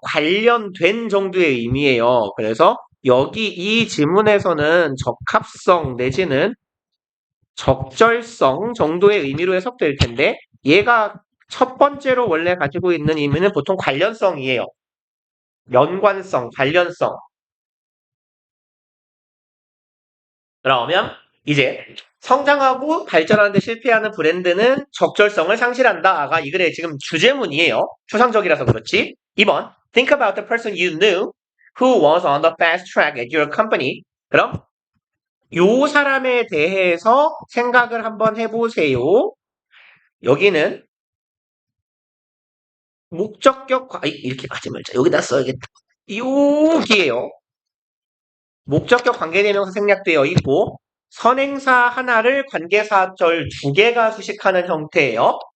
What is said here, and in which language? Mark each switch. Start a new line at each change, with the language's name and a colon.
Korean: 관련된 정도의 의미예요. 그래서 여기 이 지문에서는 적합성 내지는 적절성 정도의 의미로 해석될 텐데 얘가 첫 번째로 원래 가지고 있는 의미는 보통 관련성이에요. 연관성, 관련성. 그러면 이제 성장하고 발전하는 데 실패하는 브랜드는 적절성을 상실한다. 아가 이 글의 지금 주제문이에요. 추상적이라서 그렇지.
English: 2번 Think about the person you knew who was on the fast track at your company.
Korean: 그럼 요 사람에 대해서 생각을 한번 해보세요. 여기는 목적격 이렇게 하지 말자. 여기다 써야겠다. 여기에요. 목적격 관계대명사 생략되어 있고 선행사 하나를 관계사절 2개가 수식하는 형태예요.